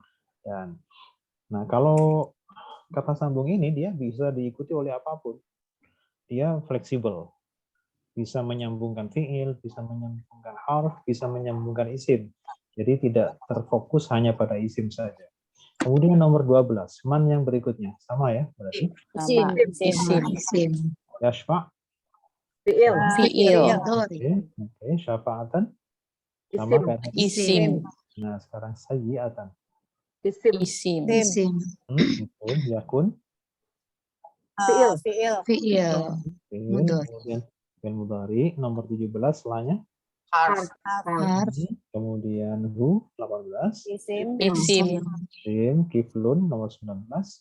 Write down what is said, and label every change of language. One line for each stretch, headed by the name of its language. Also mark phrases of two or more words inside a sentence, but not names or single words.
Indonesian: Dan, nah kalau kata sambung ini dia bisa diikuti oleh apapun. Dia fleksibel. Bisa menyambungkan fiil, bisa menyambungkan harf, bisa menyambungkan isim. Jadi tidak terfokus hanya pada isim saja. Kemudian nomor 12, man yang berikutnya. Sama ya berarti. Isim. Sama Isim. isim. Isim. Yashfa'. Fi'il. Fi'il. Mudhari. Oke, syafa'atan. Sama Isim. kayak tadi. Isim. Nah, sekarang sayyi'atan. Isim. Isim. Isim. Oke, yakun. Fi'il. Fi'il. Fi'il. Oke, Mudhari. kemudian fi'il mudhari nomor 17 setelahnya. Harf. Harf. Kemudian hu 18. Isim. Isim. Sim, kiflun nomor 19.